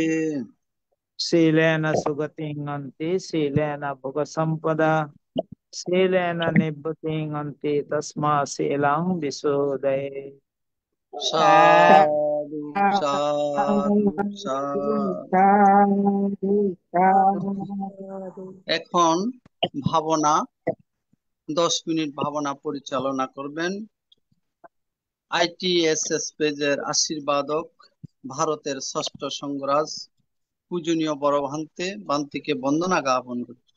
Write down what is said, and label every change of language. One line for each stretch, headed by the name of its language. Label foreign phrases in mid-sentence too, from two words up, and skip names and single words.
Pali: शीलेन सुगतिं अन्ति शीलेन भुगसम्पदा शीलेन निभृतिं अन्ति तस्मात् शीलं विशोधये। साधु साधु साधु।
Bangla: এখন ভাবনা 10 মিনিট ভাবনা পরিচালনা করবেন ITSS পেজের আশীর্বাদক ভারতের ষষ্ঠ সংঘরাজ পূজনীয় বড় বান্তিকে বন্দনা জ্ঞাপন করছি।